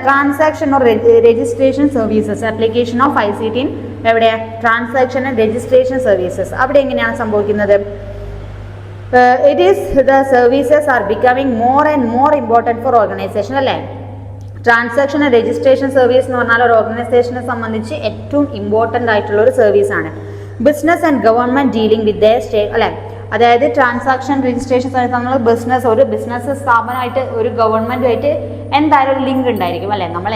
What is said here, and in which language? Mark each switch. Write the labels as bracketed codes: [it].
[en] Transaction or registration services. Application of ICT എവിടെയാണ്? Transaction and registration services. [ml] അവിടെ എങ്ങനെയാണ് സംഭവിക്കുന്നത്? [en] It is the services are becoming more and more important for organization അല്ലേ. [ml] Transaction and registration service എന്ന് പറഞ്ഞാൽ ഒരു ഓർഗനൈസേഷനെ സംബന്ധിച്ച് ഏറ്റവും ഇമ്പോർട്ടൻ്റ് ആയിട്ടുള്ള ഒരു സർവീസാണ്. [en] business and government dealing with the [ml] അല്ലേ. അതായത് ട്രാൻസാക്ഷൻ രജിസ്ട്രേഷൻ സർവീസ് നമ്മൾ ഒരു ബിസിനസ് സ്ഥാപനമായിട്ട് ഒരു ഗവൺമെൻറ്റുമായിട്ട് എന്തായാലും ഒരു ലിങ്ക് ഉണ്ടായിരിക്കും അല്ലേ.